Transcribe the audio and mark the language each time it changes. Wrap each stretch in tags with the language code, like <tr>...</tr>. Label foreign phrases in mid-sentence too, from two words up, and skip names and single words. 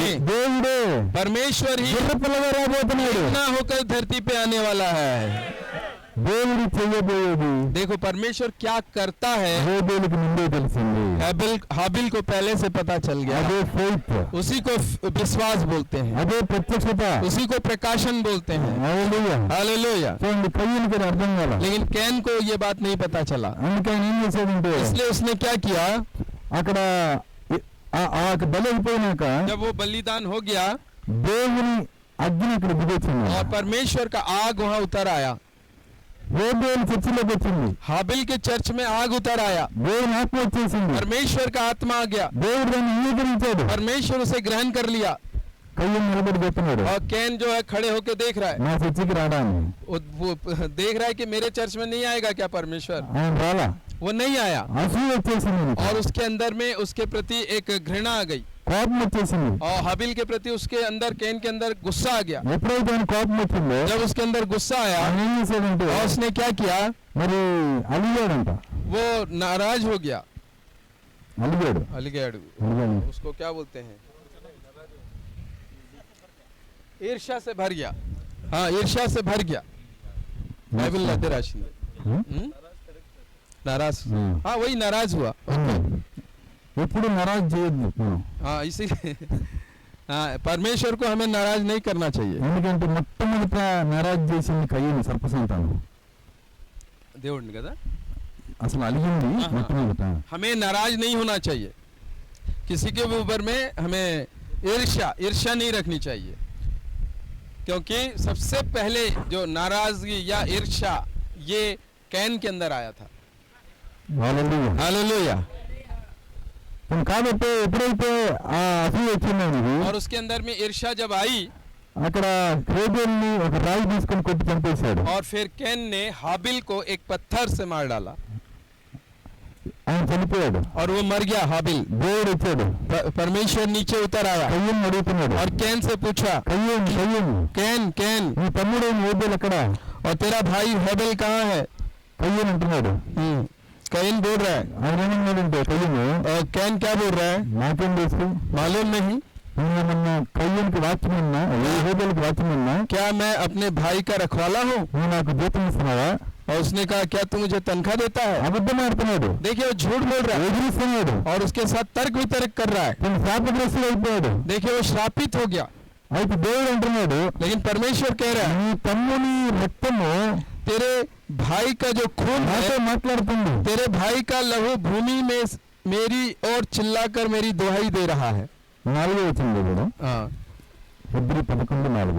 <te>దేవుడే</te> <hi>परमेश्वर ही</hi> <te>గొర్రె పిల్లగా రాబోతున్నాడు</te> <hi>इतना होकर धरती पे आने वाला है।</hi> <te>దేవుడు చేయబోయేది</te> <hi>देखो परमेश्वर क्या करता है</hi> <te>హేబేలుకి ముందే తెలిసింది</te> <hi>हाबिल को पहले से पता चल गया।</hi> <te>అదే ఫెయిత్</te> <hi>उसी को विश्वास बोलते हैं,</hi> <te>అదే ప్రత్యక్షత</te> <hi>उसी को प्रकाशन बोलते हैं।</hi> <te>హల్లెలూయా</te> <hi>हालेलूया।</hi> <te>చూడండి కయ్యనికి అది అర్థం కాల</te> <hi>लेकिन कैन को ये बात नहीं पता चला,</hi> <te>అందుకే ఆయన ఏం చేశాడంటే</te> <hi>इसलिए उसने क्या किया,</hi> <te>అక్కడ ఆ బలి అయిపోయినాక</te> <hi>जब वो बलिदान हो गया</hi> <te>దేవుని అగ్ని అక్కడ దిగొచ్చింది</te> <hi>और परमेश्वर का आग वहां उतर आया,</hi> <te>హేబేలు చర్చిలోకి వచ్చింది</te> <hi>हाबिल के चर्च में आग उतर आया,</hi> <te>దేవుని ఆత్మ వచ్చేసింది</te> <hi>परमेश्वर का आत्मा आ गया,</hi> <te>దేవుడు దాన్ని అంగీకరించాడు</te> <hi>परमेश्वर उसे ग्रहण कर लिया।</hi> <te>కయ్యం నిలబడి చెప్తున్నాడు</te> <hi>और कैन जो है खड़े होके देख रहा है,</hi> <te>నా చర్చికి రావడాన్ని</te> <hi>वो देख रहा है कि मेरे चर्च में नहीं आएगा क्या परमेश्वर,</hi> <te>ఆయన రాలా</te> <hi>वो नहीं आया</hi> <te>అసూయ వచ్చేసింది ఆయనకి.</te> <hi>और उसके अंदर में उसके प्रति एक घृणा आ गई</hi> <te>కోపం వచ్చేసింది</te> <hi>और हाबिल के प्रति उसके अंदर कैन के अंदर गुस्सा आ गया।</hi> <te>ఎప్పుడైతే ఆయన కోపం వచ్చిందో</te> <hi>जब उसके अंदर गुस्सा आया</hi> <te>ఆయన ఏం చేశాడంటే</te> <hi>और उसने क्या किया,</hi> <te>మరి అలిగాడంట</te> <hi>वो नाराज हो गया।</hi> <te>అలిగాడు अलीगढ़ అలిగాడు</te> <hi>उसको क्या बोलते हैं, ईर्ष्या से भर गया। हाँ ईर्ष्या से भर गया। बाइबल लाते राशि नाराज, हाँ वही नाराज हुआ।</hi> <te>ఎప్పుడు నరాజ్ చేయొద్దు మనం</te> <hi>हाँ इसीलिए हाँ परमेश्वर को हमें नाराज नहीं करना चाहिए।</hi> <te>ఎందుకంటే మొట్టమొదట నరాజ్ చేసింది కయ్యని సర్పసంతానం దేవుడిని కదా, అసలు అలిగింది</te> <hi>हाँ,</hi> <te>మొట్టమొదట</te> <hi>हमें नाराज नहीं होना चाहिए, किसी के ऊपर में हमें ईर्ष्या नहीं रखनी चाहिए, क्योंकि सबसे पहले जो नाराजगी या ईर्ष्या ये कैन के अंदर आया था।</hi> <te>హల్లెలూయా</te> <hi>हालेलुया।</hi> <te>కాబట్టి ఎప్పుడైతే ఆ అసూయ వచ్చిందో నీకు</te> <hi>और उसके अंदर में ईर्ष्या जब आई</hi> <te>అక్కడ హేబేల్ని ఒక రాయి తీసుకొని కొట్టి చంపేశాడు</te> <hi>और फिर कैन ने हाबिल को एक पत्थर से मार डाला।</hi> <te>ఆయన చనిపోయాడు,</te> <hi>और वो मर गया हाबिल।</hi> <te>దేవుడు వచ్చాడు,</te> <hi>परमेश्वर नीचे उतर आया</hi> <te>కయ్యను అడుగుతున్నాడు,</te> <hi>और कैन से पूछा,</hi> <te>కయ్యను</te> <hi>कैन कैन,</hi> <te>నీ తమ్ముడు హేబెల్ ఎక్కడ?</te> <hi>और तेरा भाई हेबेल कहाँ है?</hi> <te>కయ్యను అంటున్నాడు.</te> <hi>कैन बोल रहा है।</hi> <te>ఆయన ఏమన్నాడంటే కయ్యను,</te> <hi>और कैन क्या बोल रहा है?</hi> <te>నాకేం తెలుసు,</te> <hi>मालूम नहीं।</hi> <te>నేనేమన్నా కయ్యనికి వాచ్యమన్నా, హేబెల్కి వాచ్యమన్నా,</te> <hi>क्या मैं अपने भाई का रखवाला हूँ?</hi> <te>నువ్వు నాకు జీతం ఇస్తున్నావా?</te> <hi>और उसने कहा, क्या तू मुझे तनख्वाह देता है?</hi> <te>అబద్ధం ఆడుతున్నాడు,</te> <hi>देखिए वो झूठ बोल रहा है</hi> <te>ఎదిరిస్తున్నాడు,</te> <hi>और उसके साथ तर्क वितर्क कर रहा है।</hi> <te>తను శాపగ్రస్తుడు అయిపోయాడు.</te> <hi>देखिए वो श्रापित हो गया।</hi> <te>అయితే దేవుడు అంటున్నాడు,</te> <hi>लेकिन परमेश्वर कह रहा है,</hi> <te>నీ తమ్ముని రక్తము</te> <hi>तेरे भाई का जो खून</hi> <te>నాతో</te> <hi>है,</hi> <te>మాట్లాడుతుంది,</te> <hi>तेरे भाई का लहू भूमि में मेरी ओर चिल्लाकर मेरी दुहाई दे रहा है।</hi> <te>4వ వచనంలో కూడా</te> <hi>हाँ,</hi> <te>హెబ్రీ 11:4.</te>